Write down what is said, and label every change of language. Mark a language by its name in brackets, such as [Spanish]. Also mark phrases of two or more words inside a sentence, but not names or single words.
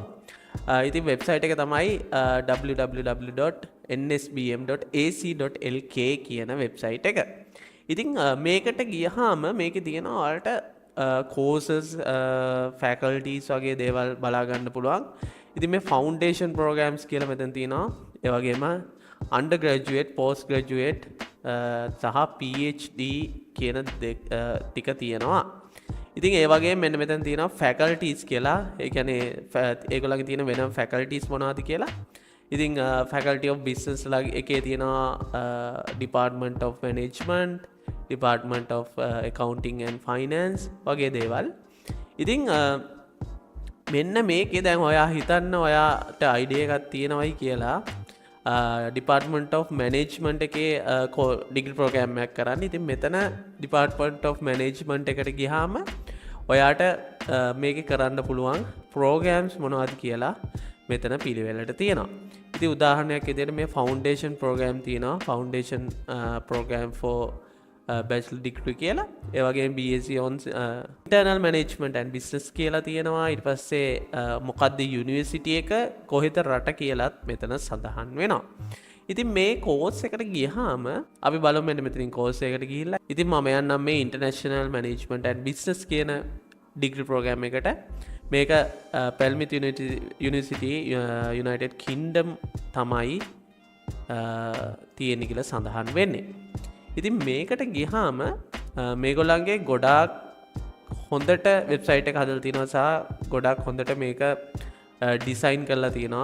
[Sinhala] ඉතින් වෙබ්සයිට් එක තමයි www.nsbm.ac.lk කියන වෙබ්සයිට් එක. ඉතින් මේකට ගියහම මේකේ තියෙනවා ඔයාලට [English] courses faculties [Sinhala] වගේ දේවල් බලා ගන්න පුළුවන්. ඉතින් මේ [English] foundation programs [Sinhala] කියලා මෙතන තියෙනවා. ඒ වගේම [English] undergraduate postgraduate [Sinhala] සහ PhD කියන ටික තියෙනවා. ඉතින් ඒ වගේම මෙන්න මෙතන තියෙනවා faculties කියලා. ඒ කියන්නේ ඒගොල්ලන්ගේ තියෙන වෙනම faculties මොනවද කියලා. ඉතින් [English] faculty of business [Sinhala] එකේ තියෙනවා [English] department of management, department of accounting and finance [Sinhala] වගේ දේවල්. ඉතින් මෙන්න මේකේ දැන් ඔයා හිතන්න ඔයාට අයිඩියා එකක් තියෙනවයි කියලා [English] department of management [Sinhala] එකේ [English] degree program [Sinhala] එකක් කරන්න. ඉතින් මෙතන [English] department of management [Sinhala] එකට ගියාම ඔයාට මේකේ කරන්න පුළුවන් ප්‍රෝග්‍රෑම්ස් මොනවද කියලා මෙතන පිළිවෙලට තියෙනවා. ඉතින් උදාහරණයක් විදිහට මේ [English] foundation program [Sinhala] තියෙනවා. [English] foundation program for bachelor degree කියලා. [Sinhala] ඒ වගේම [English] BSc on internal management and business [Sinhala] කියලා තියෙනවා. ඊට පස්සේ මොකද්ද යුනිවර්සිටි එක කොහෙද රට කියලාත් මෙතන සඳහන් වෙනවා. ඉතින් මේ කෝස් එකට ගියාම අපි බලමු මෙන්න මෙතනින් කෝස් එකට ගිහිල්ලා. ඉතින් මම යන්නම් මේ [English] international management and business [Sinhala] කියන [English] degree program [Sinhala] එකට. මේක Pelmouth University United Kingdom තමයි තියෙන්නේ කියලා සඳහන් වෙන්නේ. ඉතින් මේකට ගියාම මේගොල්ලන්ගේ ගොඩාක් හොඳට වෙබ්සයිට් එක හදලා තියෙනවා සහ ගොඩාක් හොඳට මේක ඩිසයින් කරලා තියෙනවා.